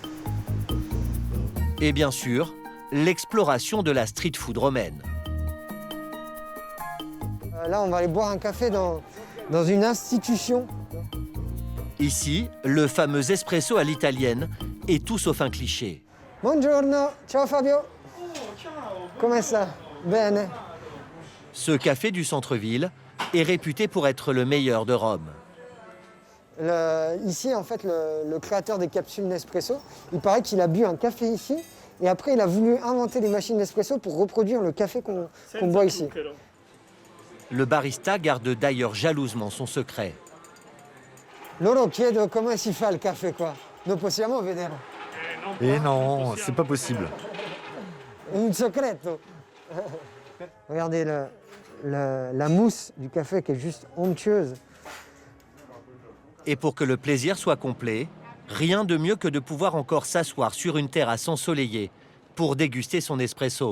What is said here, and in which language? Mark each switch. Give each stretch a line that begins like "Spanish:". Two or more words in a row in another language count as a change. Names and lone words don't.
French: Et bien sûr, l'exploration de la
English: street food
French: romaine. Là, on va aller boire un café dans une institution. Ici, le fameux espresso à l'italienne est tout sauf un cliché.
Italian: Buongiorno, ciao Fabio. Come sta? Bene.
French: Ce café du centre-ville est réputé pour être le meilleur de Rome. Ici, en fait, le créateur des capsules Nespresso, il paraît qu'il a bu un café ici et après, il a voulu inventer des machines Nespresso pour reproduire le café qu'on boit ici. Le barista garde d'ailleurs jalousement son secret.
Italian: Loro chiedo come si fa il caffè qua. Non possiamo vedere.
French: Et non, c'est pas possible.
Italian: Un secreto.
French: Regardez la mousse du café qui est juste onctueuse. Et pour que le plaisir soit complet, rien de mieux que de pouvoir encore s'asseoir sur une terrasse ensoleillée pour déguster son espresso.